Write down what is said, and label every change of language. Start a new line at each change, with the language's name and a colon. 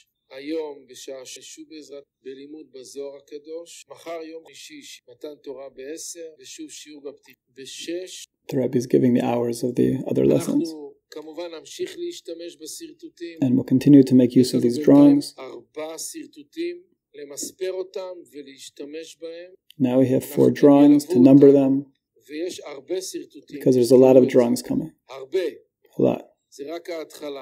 Hebrew: היום בשעה 6 בעזרת בלימוד בזוהר הקדוש, מחר יום שישי מתן תורה ב10 ושוב שיעור בפתיחה ב6.
English: The Rebbe is giving the hours of the other lessons.
Hebrew: כמובן נמשיך להשתמש בסרטוטים.
English: And we'll continue to make use of these drawings.
Hebrew: 4 סרטוטים למספר אותם ולהשתמש בהם.
English: Now we have 4 drawings to number them.
Hebrew: ויש הרבה סרטוטים.
English: Because there's a lot of drawings coming.
Hebrew: הרבה.
English: A lot.
Hebrew: זה רק ההתחלה.